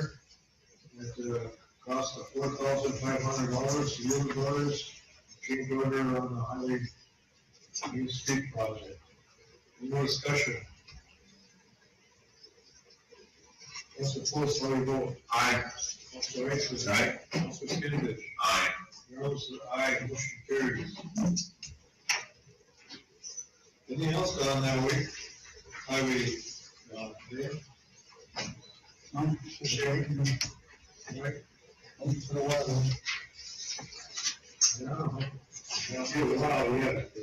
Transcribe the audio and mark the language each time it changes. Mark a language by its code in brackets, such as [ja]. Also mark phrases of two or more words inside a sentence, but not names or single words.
[en] At cost of $4,500, yield dollars, change order on the highway Main Street project. Any more discussion? Councilor Spruce, how do you vote? Aye. Councilor Heisman. Aye. Councilor Skinovich. Aye. Councilor, aye, motion carries. Anything else on that week? Highway, Dave? Sherry? Right? Thanks for the weather. Yeah, it's been a while, yeah.